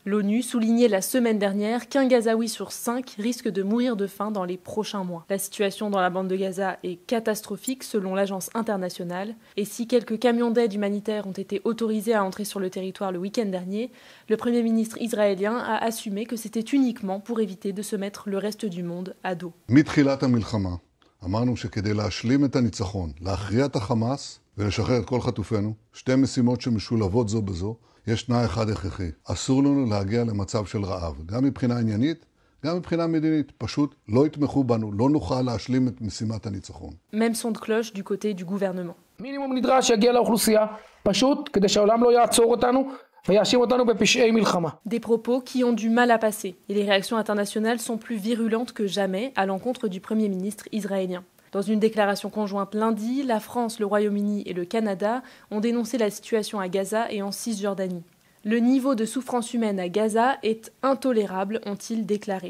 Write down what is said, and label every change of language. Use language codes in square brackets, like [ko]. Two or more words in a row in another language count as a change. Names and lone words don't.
[fr] L'ONU soulignait la semaine dernière qu'un Gazaoui sur 5 risque de mourir de faim dans les prochains mois. La situation dans la bande de Gaza est catastrophique selon l'agence internationale. Et si quelques camions d'aide humanitaire ont été autorisés à entrer sur le territoire le week-end dernier, le Premier ministre israélien a assumé que c'était uniquement pour éviter de se mettre le reste du monde à dos. [he] מתחילת המלחמה אמרנו שכדי להשלים את הניצחון, להכריע את החמאס ולשחרר את כל חטופינו, שתי משימות שמשולבות זו בזו, יש תנאי אחד הכרחי. אסור לנו להגיע למצב של רעב, גם מבחינה עניינית, גם מבחינה מדינית. פשוט לא יתמכו בנו, לא נוכל להשלים את משימת הניצחון. [fr] Même son de cloche du côté du gouvernement. [he] מינימום נדרש שיגיע לאוכלוסייה, פשוט כדי שהעולם לא יעצור אותנו. [fr] Des propos qui ont du mal à passer, et les réactions internationales sont plus virulentes que jamais à l'encontre du Premier ministre israélien. Dans une déclaration conjointe lundi, la France, le Royaume-Uni et le Canada ont dénoncé la situation à Gaza et en Cisjordanie. Le niveau de souffrance humaine à Gaza est intolérable, ont-ils déclaré.